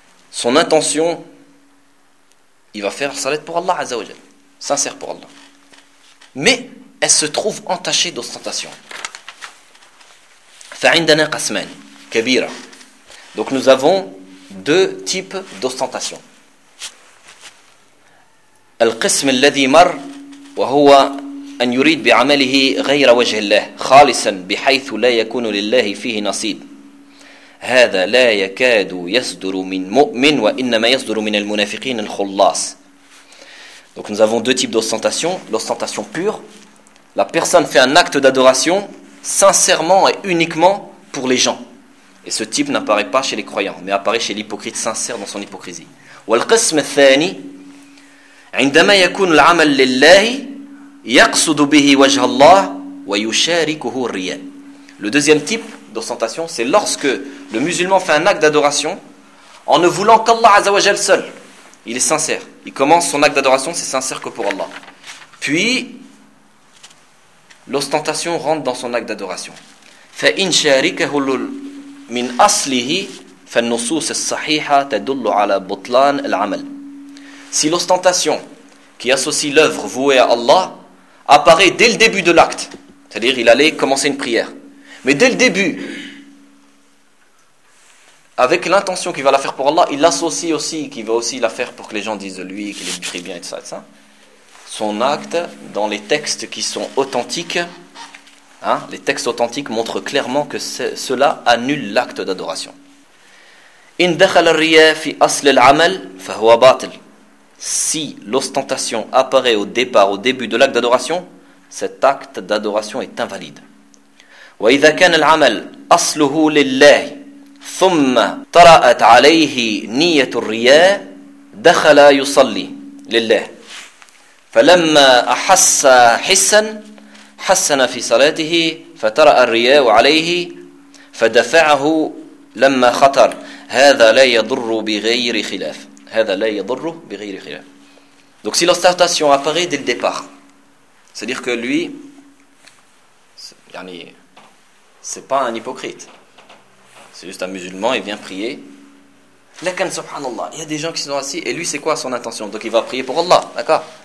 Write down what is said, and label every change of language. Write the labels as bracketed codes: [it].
[fr] Son intention, il va faire salat pour Allah, Azza wa Jal, sincère pour Allah. Mais elle se trouve entachée d'ostentation. [ar] فَعِنْدَنَا قَسْمَانِ كَبِيرًا. [fr] Donc nous avons deux types d'ostentation. [ar] القسم الذي مر وهو أن يريد بعمله غير وجه الله خالصا بحيث لا يكون لله فيه نصيب هذا لا يكاد يصدر من مؤمن وإنما يصدر من المنافقين الخلاص. [fr] Donc nous avons deux types d'ostentation. L'ostentation pure, la personne fait un acte d'adoration sincèrement et uniquement pour les gens. Et ce type n'apparaît pas chez les croyants, mais apparaît chez l'hypocrite sincère dans son hypocrisie. [ar] والقسم الثاني عندما يكون العمل لله يقصد به وجه الله ويشاركه الرياء. [fr] Le deuxième type d'ostentation, c'est lorsque le musulman fait un acte d'adoration en ne voulant qu'Allah Azza wa Jal seul. Il est sincère. Il commence son acte d'adoration, c'est sincère que pour Allah. Puis, l'ostentation rentre dans son acte d'adoration. [ar] فإن شاركه من أصله فالنصوص الصحيحة تدل على بطلان العمل. [fr] Si l'ostentation qui associe l'œuvre vouée à Allah apparaît dès le début de l'acte, c'est-à-dire il allait commencer une prière, mais dès le début, avec l'intention qu'il va la faire pour Allah, il l'associe aussi, qu'il va aussi la faire pour que les gens disent de lui qu'il est très bien et tout ça, son acte dans les textes qui sont authentiques. Hein, les textes authentiques montrent clairement que cela annule l'acte d'adoration. [ar] إن دخل الرياء في أصل العمل فهو باطل. [fr] Si l'ostentation apparaît au départ, au début de l'acte d'adoration, cet acte d'adoration est invalide. [ar] وإذا كان العمل أصله لله ثم طرأت عليه نية الرياء دخل يصلي لله فلما أحس حسا حسن في صلاته فترأى الرياء عليه فدفعه لما خطر هذا لا يضر بغير خلاف هذا لا يضر بغير خلاف. [fr] Donc si l'ostentation apparaît dès le départ, c'est-à-dire que lui, yani, c'est pas un hypocrite, c'est juste un musulman, il vient prier. Lakin subhanallah, il y a des gens qui sont assis et lui, c'est quoi son intention? Donc il va prier pour Allah, d'accord.